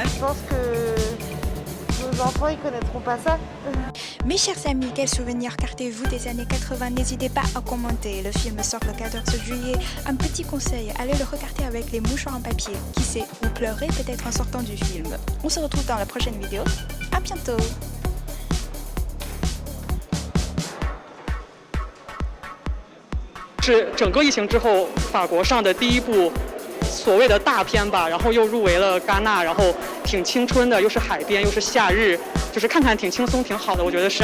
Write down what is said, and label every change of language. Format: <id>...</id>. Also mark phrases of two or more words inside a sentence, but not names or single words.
<fr>Je pense que nos enfants, ils connaîtront pas ça. Mes chers amis, quels souvenirs gardez-vous des années 80? N'hésitez pas à commenter. Le film sort le 14 juillet. Un petit conseil, allez le regarder avec les mouchoirs en papier. Qui sait, vous pleurez peut-être en sortant du film. On se retrouve dans la prochaine vidéo. À bientôt.</fr> <zh>是整个疫情之后法国上的第一部所谓的大片吧，然后又入围了戛纳，然后挺青春的，又是海边又是夏日，就是看看挺轻松挺好的，我觉得是。</zh>